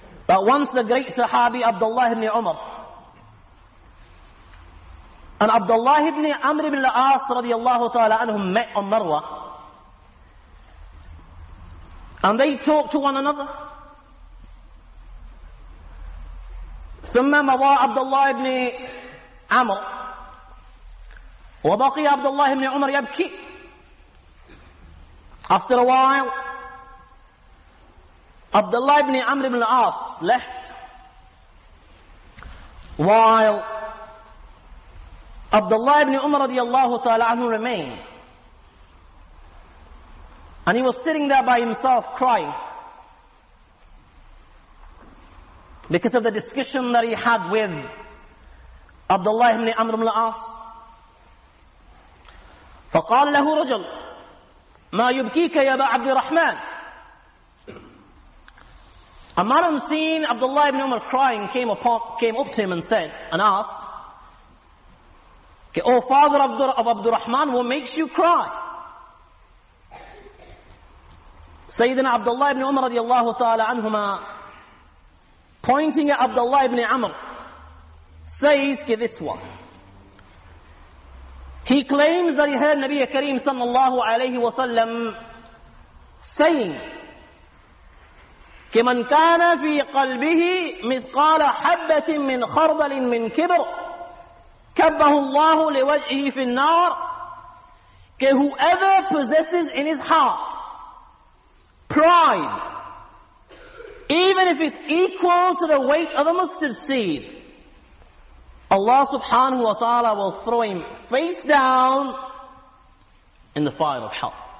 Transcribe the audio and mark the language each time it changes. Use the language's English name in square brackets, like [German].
[English] that once the great Sahabi Abdullah ibn Umar and Abdullah ibn Amr ibn al-As radiyallahu ta'ala anhum met on Marwa, and they talked to one another. [Arabic] ثم مضى عبد الله بن عمرو وبقي عبد الله بن عمر يبكي. [English] After a while, Abdullah ibn Amr ibn al-As left, while Abdullah ibn Umar radiyallahu ta'ala anhu remained. And he was sitting there by himself crying because of the discussion that he had with Abdullah ibn Amr ibn al-As. [Arabic] فقال له رجل ما يبكيك يا أبا عبد الرحمن. [English] A man seen Abdullah ibn Umar crying came up to him and said and asked, "O father of Abdul Rahman, what makes you cry?" Sayyidina Abdullah ibn Umar radiyallahu ta'ala anhuma, pointing at Abdullah ibn Amr, says this one. He claims that he heard Nabi Kareem sallallahu alayhi wa sallam saying, [Arabic] كمن كان في قلبه مثقال حبة من خردل من كبر كبه الله لوجهه في النار. [English] Whoever possesses in his heart pride, even if it's equal to the weight of a mustard seed, Allah subhanahu wa ta'ala will throw him face down in the fire of hell.